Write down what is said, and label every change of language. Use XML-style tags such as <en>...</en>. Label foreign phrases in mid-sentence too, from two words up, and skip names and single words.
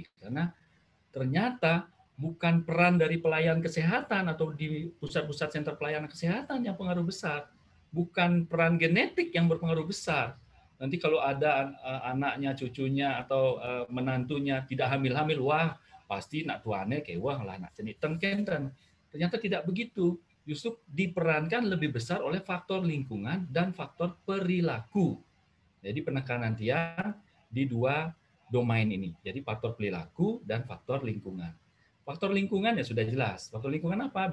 <id>Karena ternyata bukan peran dari pelayan kesehatan atau di pusat-pusat sentra pelayanan kesehatan yang pengaruh besar. Bukan peran genetik yang berpengaruh besar. Nanti kalau ada anaknya, cucunya, atau menantunya tidak hamil-hamil,</id> <ban>wah pasti nak tuane kewah lah nak cenit tengkenten.</ban> <id>Ternyata tidak begitu. Justru diperankan lebih besar oleh faktor lingkungan dan faktor perilaku. Jadi penekanan tiang di dua domain ini. Jadi faktor perilaku dan faktor lingkungan. Faktor lingkungan ya sudah jelas. Faktor lingkungan apa?</id>